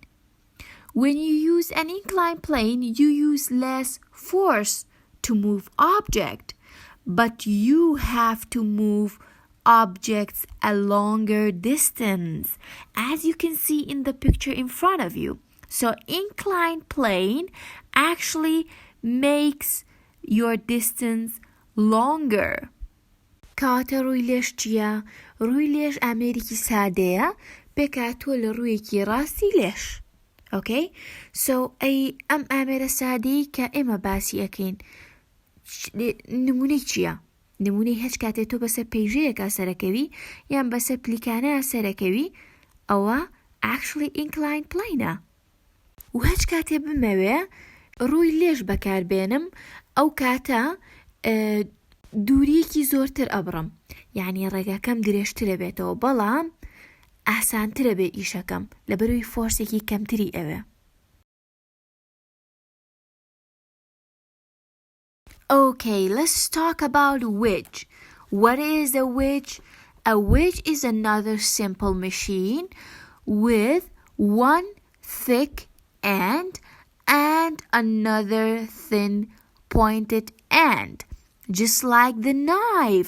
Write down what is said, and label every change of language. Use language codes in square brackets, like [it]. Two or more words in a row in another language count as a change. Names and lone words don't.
[en] When you use an inclined plane, you use less force to move object, but you have to move objects a longer distance, as you can see in the picture in front of you. So inclined plane actually makes your distance longer. [ckb] کاتە ڕووی لێش چییە؟ ڕووی لێش ئامێرێکی سادەیە پێکاتوە لە ڕوویەکی ڕاستی لێش. [en] Okay? [ckb] So ئەم ئامێرە سادەی کە ئێمە باسی ئەکەین نمونەی چییە؟ نمونەی هەچ کاتێ تۆ بەسەر پەیژەیەکا سەرەکەوی یان بەسەر پلیکانەیە سەرەکەوی ئەوە [en] actually inclined plane-ە. [ckb] و هەچ کاتێ بمەوێ ڕووی لێش بەکاربێنم ئەو کاتە دووریەکی زۆرتر ئەبڕم، یعنی ڕێگاکەم درێژترە بێتەوە، بەڵام ئاسانترە بێ ئیشەکەم لەبەرەوەی فۆرسێکی کەمتری ئەوێ. [en] Okay, let's talk about wedge. What is a wedge? A wedge is another simple machine with one thick end and another thin pointed end, just like the knife.